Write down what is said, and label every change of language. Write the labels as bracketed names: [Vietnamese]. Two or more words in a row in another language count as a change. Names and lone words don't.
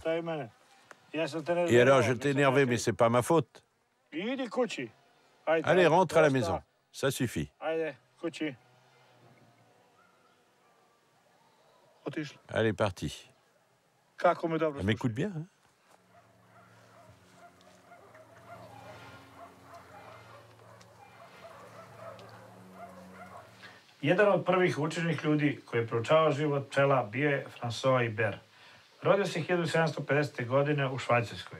[French] Et alors, je t'ai énervé, mais c'est pas ma faute. Allez, rentre à la maison. Ça suffit. Elle est partie. Elle m'écoute bien, hein? [Serbian] Jedan od prvih učenih ljudi koji je proučavao život pčela bio je François Ibert. Rodio se 1750. godine u Švajcarskoj.